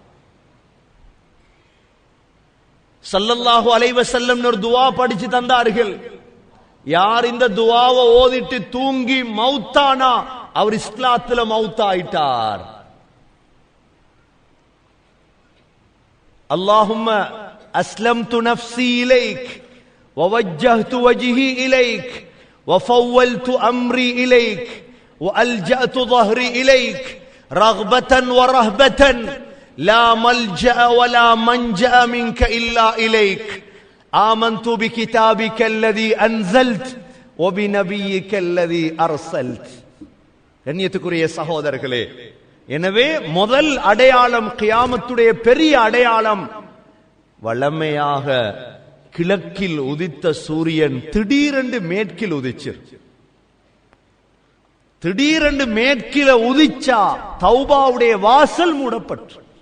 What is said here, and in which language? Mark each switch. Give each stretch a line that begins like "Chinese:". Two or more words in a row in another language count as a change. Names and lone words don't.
Arabic: صلى الله عليه وسلم
Tamil: ஒரு துஆ படிச்சு தந்தார்கள். யார் இந்த துஆவை ஓதிட்டு தூங்கி மௌத்தானா அவர் இஸ்லாத்துல மௌத்தாயிட்டார்.
Arabic: اللهم أسلمت نفسي إليك ووجهت وجهي إليك وفوّلت أمري إليك وألجأت ظهري إليك رغبة ورهبة لا ملجأ ولا منجأ منك إلا إليك آمنت بكتابك الذي أنزلت وبنبيك الذي أرسلت.
Tamil: கண்ணியத்துக்குரிய சகோதரர்களே, எனவே முதல் அடையாளம், கியாமத்துடைய பெரிய அடையாளம், வளமையாக கிழக்கில் உதித்த சூரியன் திடீரென்று மேற்கில் உதிச்சு. திடீரென்று மேற்கில உதிச்சா தௌபாவுடைய வாசல் மூடப்பட்டு.